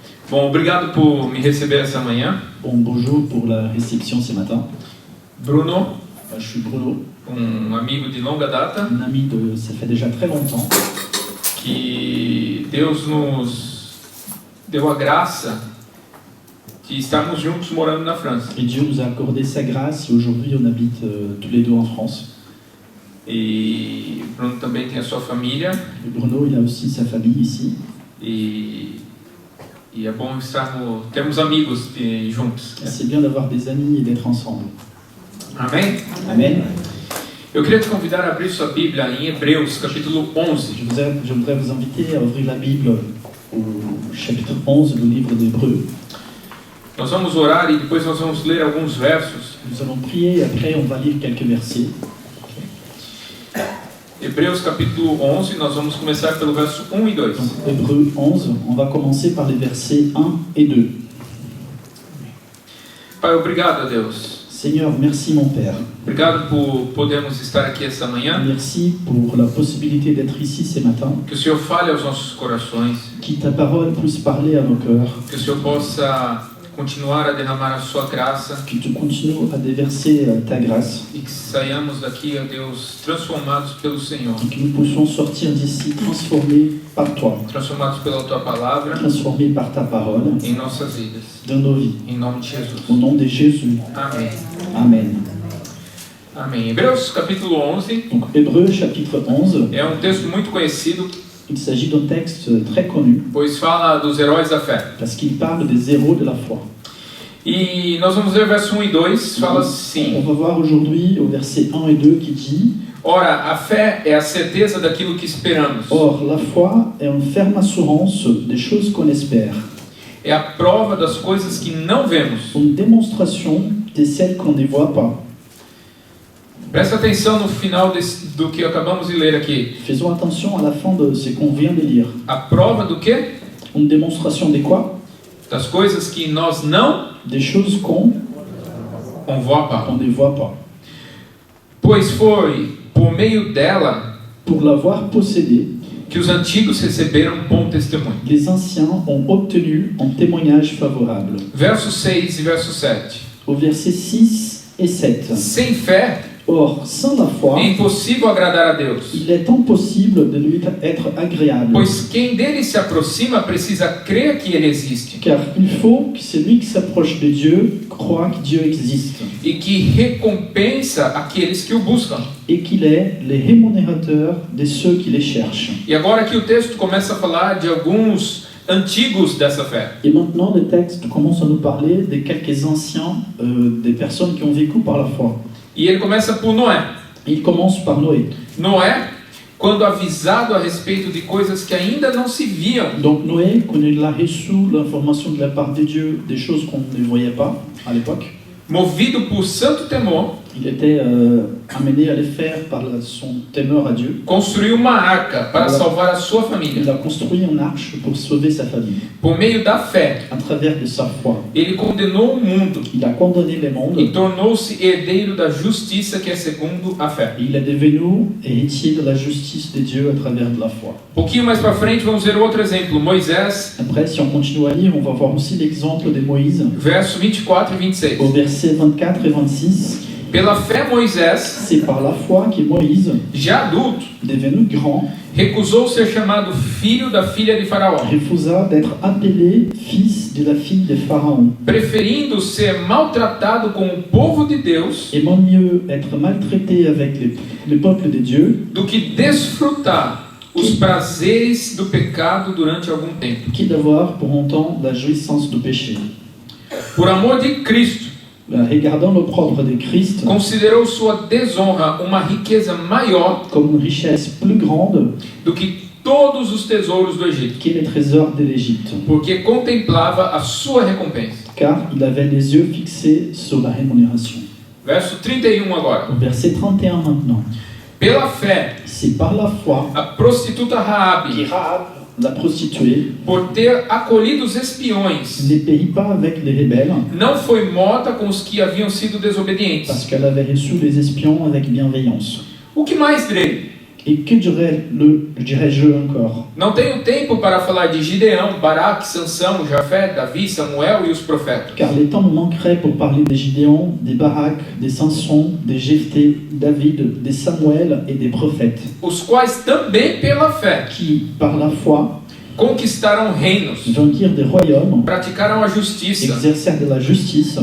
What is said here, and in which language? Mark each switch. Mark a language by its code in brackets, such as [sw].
[pt] Bon, obrigado por me receber essa manhã. [fr] Bon, bonjour pour la réception ce matin. Bruno, Je suis Bruno, [pt] amigo de longa data, [fr] un ami de... ça fait déjà très longtemps, [pt] que Deus nos deu a graça de estarmos juntos morando na França. [fr] et Dieu nous a accordé sa grâce et aujourd'hui on habite tous les deux en France. [pt] E Bruno também tem a sua família. [fr] Et Bruno, il a aussi sa famille ici. [pt] E é bom termos amigos juntos. [fr] Et c'est bien d'avoir des amis et d'être ensemble. [pt] Amém? [fr] Amen. [pt] Eu queria te convidar a abrir sua Bíblia em Hebreus, capítulo 11. [fr] Je voudrais vous inviter à ouvrir la Bible au chapitre 11 du livre d'Hébreux. [pt] Nós vamos orar e depois nós vamos ler alguns versos. [fr] Nous allons prier et après on va lire quelques versets. [pt] Hebreus capítulo 11, nós vamos começar pelo verso 1 e 2. [fr] Donc, Hébreux 11, on va commencer par les versets 1 et 2. [pt] Pai, obrigado a Deus. [fr] Seigneur, merci mon Père. [pt] Obrigado por podermos estar aqui essa manhã. [fr] Merci pour la possibilité d'être ici ce matin. [pt] Que o Senhor fale aos nossos corações. [fr] Que ta parole puisse parler à nos cœurs. [pt] Que o Senhor possa continuar a derramar a sua graça. [fr] Que tu continues à déverser ta grâce. [pt] E que saiamos daqui, ó Deus, transformados pelo Senhor. [fr] Et que nous puissions sortir d'ici transformés par toi. [pt] Transformados pela Tua Palavra. [fr] Transformés par ta parole. [pt] Em nossas vidas. [fr] Dans nos vies. [pt] Em nome de Jesus. [fr] Au nom de Jésus. [pt] Amém. [fr] Amen. [pt] Amém. Hebreus capítulo 11. [fr] Donc Hébreux chapitre 11. [pt] É texto muito conhecido. [fr] Il s'agit d'un texte très connu. [pt] Pois fala dos heróis da fé. [fr] Parce qu'il parle des héros de la foi. [pt] E nós vamos ler verso 1 e 2, fala assim. [fr] On va voir aujourd'hui au verset 1 et 2 qui dit: [pt] Ora, a fé é a certeza daquilo que esperamos. [fr] Or, la foi est une ferme assurance des choses qu'on espère. [pt] É a prova das coisas que não vemos. [fr] Une démonstration de celles qu'on ne voit pas. [pt] Presta atenção no final do que acabamos de ler aqui. [fr] Faisons attention à la fin de ce qu'on vient de lire. [pt] A prova do quê? [fr] Une démonstration de quoi? [pt] Das coisas que nós não [fr] Des choses qu'on voit pas. ne voit pas. [pt] Pois foi por meio dela [fr] Pour l'avoir possédée, [pt] que os antigos receberam bom testemunho. [fr] les anciens ont obtenu un témoignage favorable. [pt] Verso 6 e verso 7. [fr] Au verset 6 et 7. [pt] Sem fé, [fr] Or, sans la foi, [pt] é impossível agradar a Deus. [fr] il est impossible de lui être agréable. [pt] Pois quem dele se aproxima precisa crer que ele existe [fr] Car il faut que celui qui s'approche de Dieu croit que Dieu existe [pt] e que recompensa aqueles que o buscam. [fr] et qu'il est le rémunérateur de ceux qui les cherchent. [pt] E agora que o texto começa a falar de alguns antigos dessa fé. [fr] Et maintenant, le texte commence à nous parler de quelques anciens, des personnes qui ont vécu par la foi. [pt] E ele começa por Noé. [fr] Il commence par Noé. [pt] Noé, quando avisado a respeito de coisas que ainda não se viam, [fr] Donc Noé, quand il a reçu l'information de la part de Dieu, des choses qu'on ne voyait pas à l'époque, [pt] movido por santo temor, [fr] il était amené à les faire par son temeur à Dieu. [pt] construiu uma arca para salvar a sua [fr] Il [pt] família. [fr] a construit une arche pour sauver sa famille. [pt] Por meio da fé, [fr] À travers de sa foi, [pt] ele condenou o mundo [fr] il a condamné le [pt] e [fr] monde [pt] tornou-se herdeiro da justiça que é segundo a fé. [fr] et il est devenu héritier de la justice de Dieu à travers de la foi. [pt] Pouquinho mais para frente vamos ver outro exemplo, Moisés, [fr] Après, si on continue à lire, on va voir aussi l'exemple de Moïse [pt] verso 24 e 26. [fr] au verset 24 et 26. [pt] Pela fé, Moisés, [fr] C'est par la foi que Moïse, [pt] já adulto, [fr] devenu grand, [pt] recusou ser chamado filho da filha de Faraó, [fr] refusa d'être appelé fils de la fille de Pharaon. [pt] preferindo ser maltratado com o povo de Deus [fr] Aimant mieux être maltraité avec le peuple de Dieu [pt] do que desfrutar os prazeres do pecado durante algum tempo. [fr] que d'avoir pour autant la jouissance du péché. [pt] Por amor de Cristo, [fr] Regardant l'opprobre de Christ [pt] considerou sua desonra uma riqueza maior [fr] comme une richesse plus grande [pt] do que todos os tesouros do Egito, [fr] que les trésors de l'Égypte, [pt] porque contemplava a sua recompensa. [fr] car il avait les yeux fixés sur la rémunération. [pt] Verso 31 agora. [fr] Au verset 31 maintenant. [pt] Pela fé, [fr] C'est par la foi [pt] a prostituta [fr] que [pt] Raabe, [fr] Rahab, la prostituée, [pt] por ter acolhido os espiões, [fr] ne périt pas avec les rebelles, [pt] não foi morta com os que haviam sido desobedientes. [fr] parce qu'elle avait reçu les espions avec bienveillance. [pt] O que mais direi? [fr] Et que dirais-je encore? [pt] Não tenho tempo para falar de Gideão, Baraque, Sansão, Jafé, Davi, Samuel e os profetas. [fr] Car les temps me manqueraient pour parler des Gideon, des Barak, des Samson, des Jephthé, David, des Samuel et des prophètes, [pt] Os quais também pela fé [fr] qui, par la foi, [pt] conquistaram reinos, [fr] vainquirent des royaumes, [pt] praticaram a justiça, [fr] exercèrent de la justice,